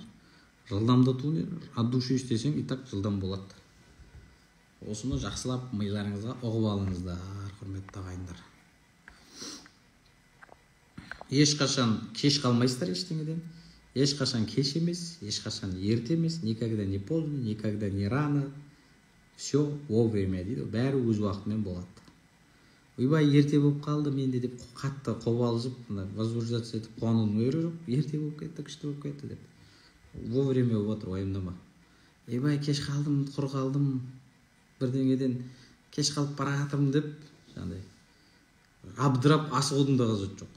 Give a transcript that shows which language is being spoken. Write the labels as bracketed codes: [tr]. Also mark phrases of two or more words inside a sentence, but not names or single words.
[kk] Жылдамдату [ru] от души [kk] істесең [ru] и так [kk] жылдам болады. Осыны жақсылап миларыңызға ұғып алыңыздар, құрметті ағайындар. Ешқашан кеш қалмайсыздар ештеңеден. Ешқашан кеш емес, ешқашан ерте емес, [ru] никогда не поздно, никогда не рано. Все вовремя [kk] дейді, бәрі өз уақытымен болады. Ойбай, ерте болып қалды менде деп қатты қобалжып, возбуждаться етіп қуанудың ойры жоқ. Ерте болып кетті, күшті болып кетті деп. Вовремя болып отыр, уайымдама. Ойбай, кеш қалдым, құр қалдым, бірдеңеден кеш қалып бара жатырмын деп, жаңағыдай абдырап асығудың да қажеті жоқ.